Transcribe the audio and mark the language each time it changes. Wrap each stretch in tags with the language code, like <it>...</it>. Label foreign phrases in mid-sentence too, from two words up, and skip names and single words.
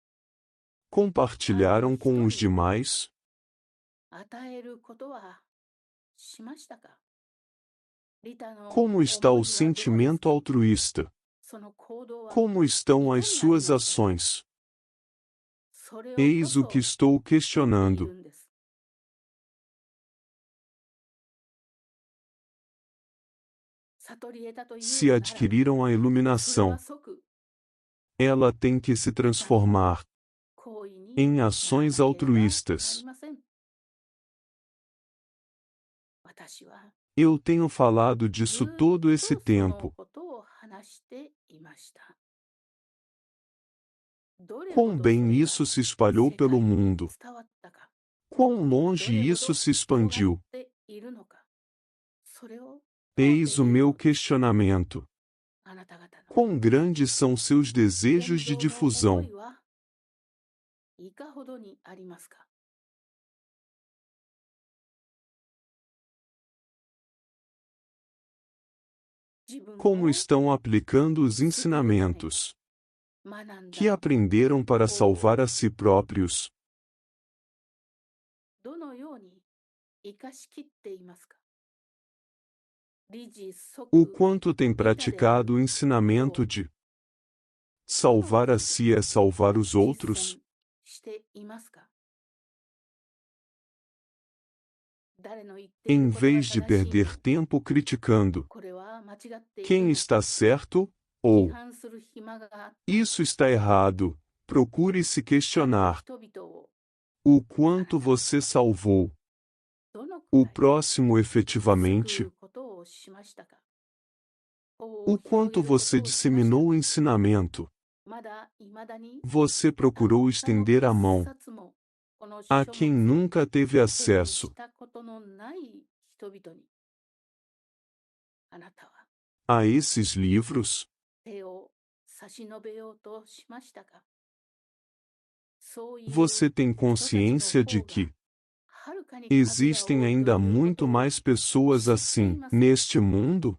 <pt>compartilharam com os demais?</pt> <ja>与えることはしましたか？利他の</ja> <pt>Como</pt> <ja>思い</ja> <pt>está</pt> <ja>は</ja> <pt>o</pt> <ja>どうですか？</ja> <pt>sentimento altruísta?</pt> <ja>その行動は</ja> <pt>Como estão as</pt> <ja>いかになり</ja> <pt>suas</pt> <ja>ましたか？</ja> <pt>ações?</pt> <ja>それをこ</ja> <pt>Eis o</pt> <ja>そ</ja> <pt>que estou</pt> <ja>言ってい</ja> <pt>questionando.</pt> <ja>るんです。悟り得たという</ja> <pt>Se</pt> <ja>ならば</ja> <pt>adquiriram a</pt> <ja>それ</ja> <pt>iluminação,</pt> <ja>は即</ja> <pt>ela tem que se transformar</pt> <ja>行為に</ja> <pt>em</pt> <ja>なら</ja> <pt>ações</pt> <ja>なければなり</ja> <pt>altruístas.</pt> <ja>ません。私は</ja> <pt>Eu tenho falado disso</pt> <ja>ずっ</ja> <pt>todo</pt> <ja>と</ja> <pt>esse</pt> <ja>その</ja> <pt>tempo.</pt> <ja>ことを話していました。どれ</ja> <pt>Quão</pt> <ja>ほどそ</ja> <pt>bem</pt> <ja>れが</ja> <pt>isso se espalhou</pt> <ja>世界</ja> <pt>pelo</pt> <ja>に</ja> <pt>mundo.</pt> <ja>伝わったか、</ja> <pt>Quão</pt> <ja>ど</ja> <pt>longe</pt> <ja>れほ</ja> <pt>isso</pt> <ja>ど</ja> <pt>se</pt> <ja>広がっ</ja> <pt>expandiu.</pt> <ja>ているのか、それを問うて</ja> <pt>Eis o</pt> <ja>いる</ja> <pt>meu</pt> <ja>のです。</ja> <pt>questionamento.</pt> <ja>あなた方の</ja> <pt>Quão grandes são seus</pt> <ja>伝</ja> <pt>desejos de</pt> <ja>道の思</ja> <pt>difusão?</pt> <ja>いはいかほどにありますか？自分</ja> <pt>Como</pt> <ja>を</ja> <pt>estão aplicando os ensinamentos</pt> <ja>学ん</ja> <pt>que</pt> <ja>だ</ja> <pt>aprenderam para salvar a si próprios?</pt> <ja>どのように生かしきっていますか？理事</ja> <pt>O</pt> <ja>即</ja> <pt>quanto tem praticado o ensinamento de salvar a si é salvar os</pt> <ja>実</ja> <pt>outros?</pt> <ja>践していますか？誰の言ってい</ja> <pt>Em</pt> <ja>ることが</ja> <pt>vez de</pt> <ja>正しいの</ja> <pt>perder tempo criticando</pt> <ja>これは間違っている</ja> <pt>quem</pt> <ja>の</ja> <pt>está certo</pt> <ja>批</ja> <pt>ou</pt> <ja>判する暇があった</ja> <pt>isso está errado, procure se questionar</pt> <ja>人々を</ja> <pt>o quanto você salvou</pt> <ja>どのく</ja> <pt>o</pt> <ja>らい</ja> <pt>próximo</pt> <ja>救</ja> <pt>efetivamente,</pt> <ja>うことをしましたか？</ja> <pt>o quanto você disseminou o ensinamento,</pt> <ja>まだ未だに</ja> <pt>você procurou estender a mão A quem nunca teve acesso a esses livros, você tem consciência de que existem ainda muito mais pessoas assim neste mundo?</pt>